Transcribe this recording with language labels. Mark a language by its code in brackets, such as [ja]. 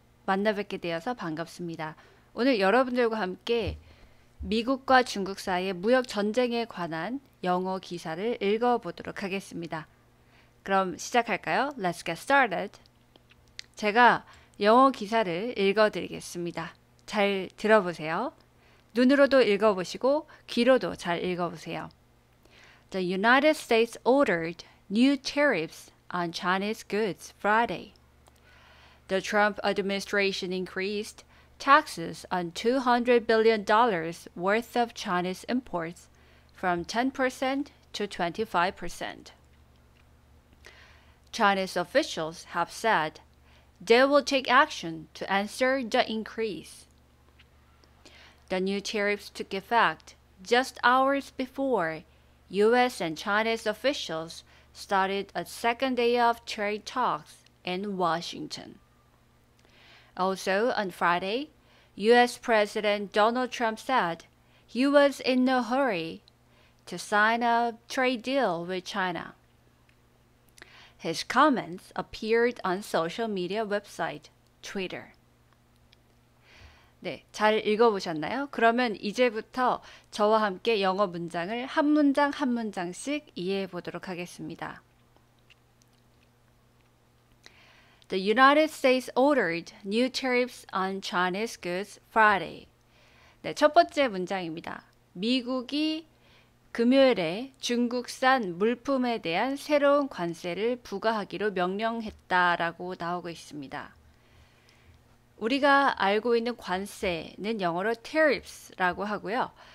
[ko] 만나 뵙게 되어서 반갑습니다. 오늘 여러분들과 함께 미국과 중국 사이의 무역 전쟁에 관한 영어 기사를 읽어보도록 하겠습니다. 그럼 시작할까요? [en] Let's get started. [ko] 제가 영어 기사를 읽어드리겠습니다. 잘 들어보세요. 눈으로도 읽어보시고 귀로도 잘 읽어보세요. [en] The United States ordered new tariffs on Chinese goods Friday. The Trump administration increased taxes on $200 billion worth of Chinese imports from 10% to 25%. Chinese officials have said they will take action to answer the increase. The new tariffs took effect just hours before U.S. and Chinese officials started a second day of trade talks in Washington. Also, on Friday, U.S. President Donald Trump said he was in no hurry to sign a trade deal with China. His comments appeared on social media website Twitter. [ko] 네, 잘 읽어보셨나요? 그러면 이제부터 저와 함께 영어 문장을 한 문장 한 문장씩 이해해 보도록 하겠습니다. [en] The United States ordered new tariffs on Chinese goods Friday. [ko] 네, 첫 번째 문장입니다. 미국이 금요일에 중국산 물품에 대한 새로운 관세를 부과하기로 명령했다라고 나오고 있습니다. 우리가 알고 있는 관세는 영어로 tariffs라고 하고요.